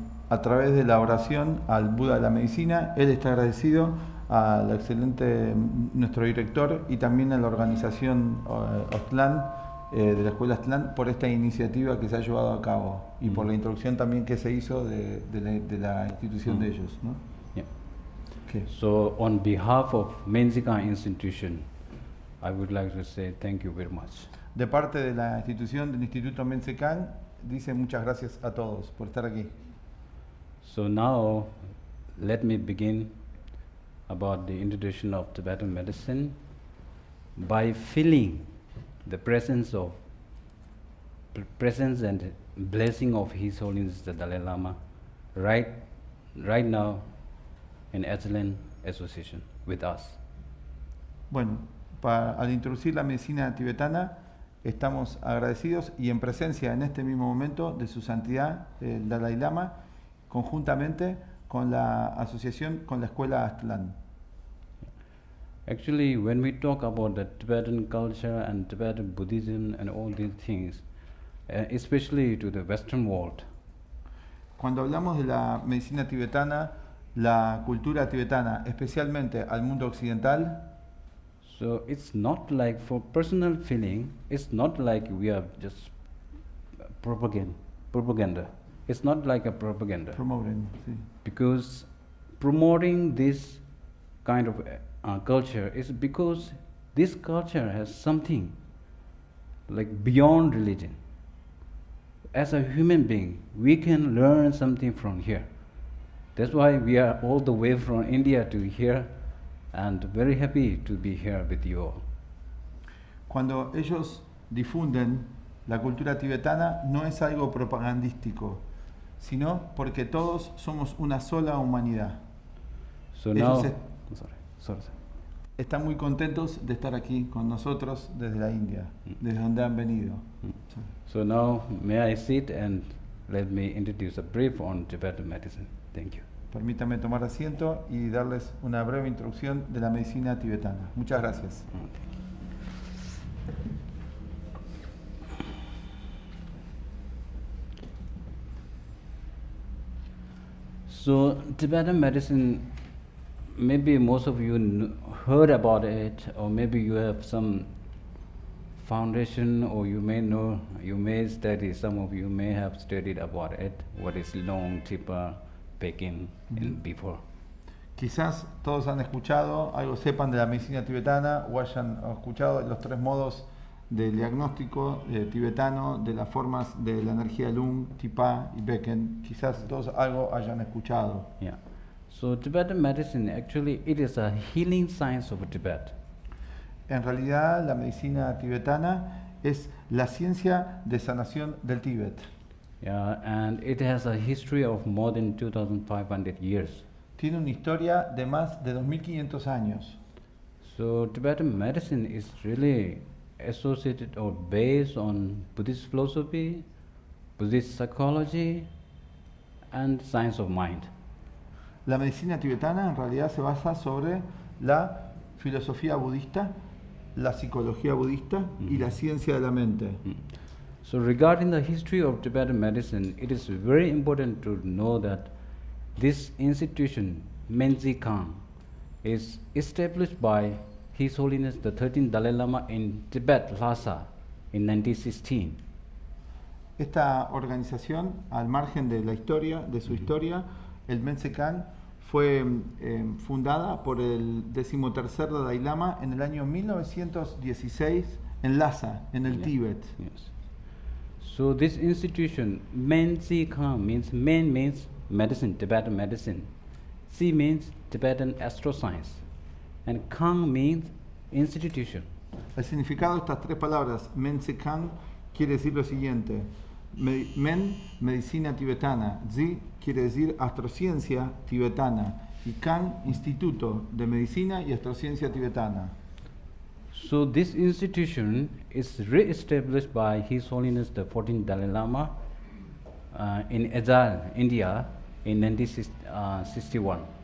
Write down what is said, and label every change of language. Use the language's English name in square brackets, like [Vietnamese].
[Spanish] A través de la oración al Buda de la medicina, él está agradecido al excelente nuestro director y también a la organización Aztlan, de la Escuela Aztlan, por esta iniciativa que se ha llevado a cabo y por la introducción también que se hizo de la institución de ellos, ¿no? [English] Yeah. Okay. So on behalf of Men Tsee Khang Institution, I would like to say thank you very much. [Spanish] De parte de la institución del Instituto Men Tsee Khang, dice muchas gracias a todos por estar aquí. [English] So now let me begin about the introduction of Tibetan medicine by feeling the presence and blessing of His Holiness the Dalai Lama right now in Aztlan association with us. [Spanish] Bueno, al introducir la medicina tibetana, estamos agradecidos y en presencia en este mismo momento de su santidad, el Dalai Lama, conjuntamente con la asociación, con la Escuela Aztlan. [English] Actually, when we talk about the Tibetan culture and Tibetan Buddhism and all these things, especially to the Western world, [Spanish] Cuando hablamos de la medicina tibetana, la cultura tibetana, especialmente al mundo occidental, [English] so it's not like for personal feeling, it's not like we are just propaganda. It's not like a propaganda. [Spanish] promoven, sí. [English] Because promoting this kind of culture is because this culture has something like beyond religion. As a human being, we can learn something from here. That's why we are all the way from India to here, and very happy to be here with you all. [Spanish] Cuando ellos difunden la cultura tibetana, no es algo propagandístico, sino porque todos somos una sola humanidad. [English] So [Spanish] Ellos [English] now, sorry. [Spanish] están muy contentos de estar aquí con nosotros desde la India, desde donde han venido. [English] So now, may I sit and let me introduce a brief on Tibetan medicine. Thank you. [Spanish] Permítame tomar asiento y darles una breve introducción de la medicina tibetana. Muchas gracias. [English] So Tibetan medicine, maybe most of you heard about it, or maybe you have some foundation, or you may know, you may study, some of you may have studied about it, what is long, Tipa, Peking, and before. [Spanish] Quizás todos han escuchado, algo sepan de la medicina tibetana o hayan escuchado los tres modos del diagnóstico tibetano de las formas de la energía Lung, Tipa y Becken. Quizás todos algo hayan escuchado. [English] Yeah. So Tibetan medicine, actually, it is a healing science of Tibet. [Spanish] En realidad, la medicina tibetana es la ciencia de sanación del Tíbet. [English] Yeah, and it has a history of more than 2,500 years. [Spanish] Tiene una historia de más de 2500 años. [English] So Tibetan medicine is really associated or based on Buddhist philosophy, Buddhist psychology, and science of mind. [Spanish] La medicina tibetana en realidad se basa sobre la filosofía budista, la psicología budista y la ciencia de la mente. [English] So regarding the history of Tibetan medicine, it is very important to know that this institution, Men Tsee Khang, is established by His Holiness the 13th Dalai Lama in Tibet, Lhasa, in 1916. [Spanish] Esta organización, al margen de la historia, de su historia, el Men Tsee Khang fue fundada por el 13º Dalai Lama en el año 1916 en Lhasa, en el Tíbet. [English] Yes. So this institution, Men Tsee Khang, Men means medicine, Tibetan medicine. Tsee means Tibetan astroscience. And Khang means institution. [Spanish] El significado de estas tres palabras, Men Tsee Khang, quiere decir lo siguiente. Men, medicina tibetana. Tsee quiere decir astrociencia tibetana. Y Khang, instituto de medicina y astrociencia tibetana. [English] So this institution is re-established by His Holiness the 14th Dalai Lama in Aztlan, India, in 1961.